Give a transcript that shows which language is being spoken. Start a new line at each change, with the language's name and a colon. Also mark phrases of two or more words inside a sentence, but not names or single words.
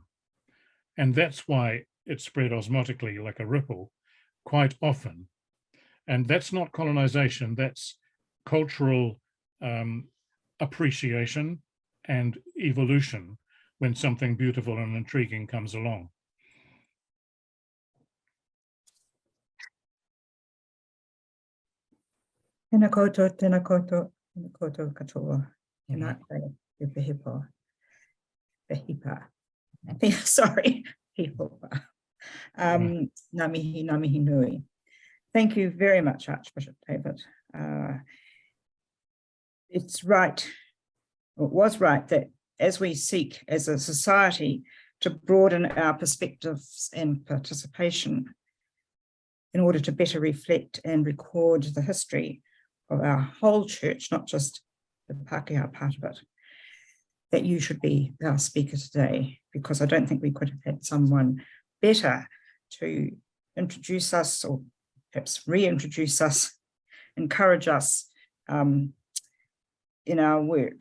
English: And that's why it spread osmotically like a ripple quite often. And that's not colonization, that's cultural appreciation and evolution when something beautiful and intriguing comes along.
Māori: Tēnā koutou, tēnā koutou, tēnā koutou katoa, tēnā koe, te pehipa. Sorry, pehipa. Ngā mihi nui.
English: Thank you very much, Archbishop David. It's right, or it was right, that as we seek as a society to broaden our perspectives and participation in order to better reflect and record the history of our whole church, not just the Pākehā part of it, that you should be our speaker today, because I don't think we could have had someone better to introduce us, or perhaps reintroduce us, encourage us in our work.